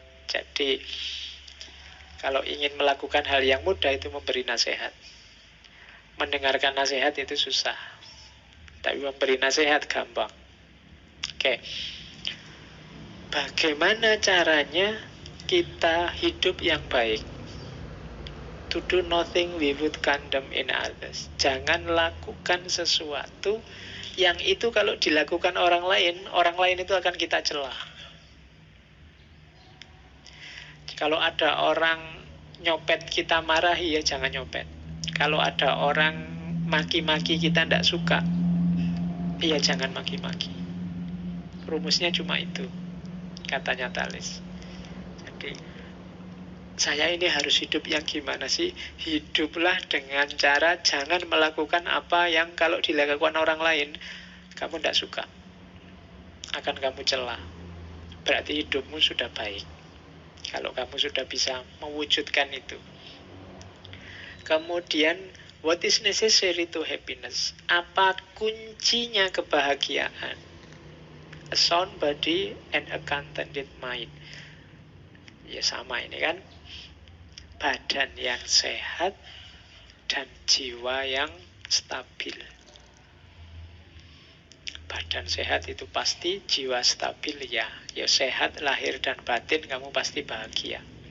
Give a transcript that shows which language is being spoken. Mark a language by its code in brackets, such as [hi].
[id] Jadi kalau ingin melakukan hal yang mudah itu memberi nasihat. Mendengarkan nasihat itu susah. Tapi memberi nasihat gampang. Oke. Bagaimana caranya kita hidup yang baik? [en] To do nothing we would condemn in others. [id] Jangan lakukan sesuatu yang itu kalau dilakukan orang lain itu akan kita celah. Kalau ada orang nyopet kita marahi, ya jangan nyopet. Kalau ada orang maki-maki kita tidak suka, ya jangan maki-maki. Rumusnya cuma itu, katanya Thales. Jadi saya ini harus hidup yang gimana sih? Hiduplah dengan cara jangan melakukan apa yang kalau dilakukan orang lain kamu tidak suka, akan kamu celah. Berarti hidupmu sudah baik kalau kamu sudah bisa mewujudkan itu. Kemudian, [en] what is necessary to happiness? [id] Apa kuncinya kebahagiaan? [en] A sound body and a contented mind. [id] Ya sama ini kan. Badan yang sehat dan jiwa yang stabil. Badan sehat itu pasti, jiwa stabil ya. Ya sehat lahir dan batin, kamu pasti bahagia.